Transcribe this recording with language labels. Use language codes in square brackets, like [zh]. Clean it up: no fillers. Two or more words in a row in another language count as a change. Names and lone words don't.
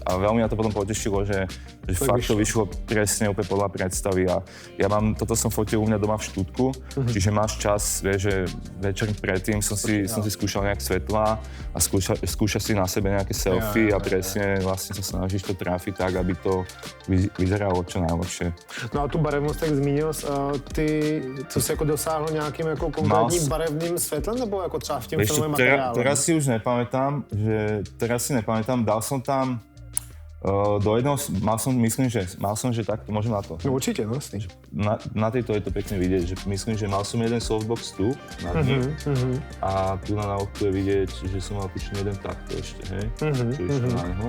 [sk] A veľmi ma to potom potešilo, že fakt to vyšlo presne úplne podľa predstavy a ja toto som fotil u mňa doma v štúdku, čiže máš čas, vieš, že večer predtým som si skúšal nejak svetlá a skúšaš si na sebe nejaké selfie a presne vlastne sa snažíš to trafiť tak, aby to vyzeralo čo najlepšie. [cs] No a tu barevnost, tak zmínil, ty, co jsi jako dosáhl nějakým jako konkrétním barevným světlem, nebo jako třeba v tím filmovém materiálu? [sk] Teraz si už nepamätám, dal som tam do jedného, mal som, že takto, môžem na to. No určite, no jasný. Na tejto je to pekne vidieť, že myslím, že mal som jeden softbox tu, na dne, a tu na oku je vidieť, že som mal tučne jeden takto ešte, hej, čo išlo na neho.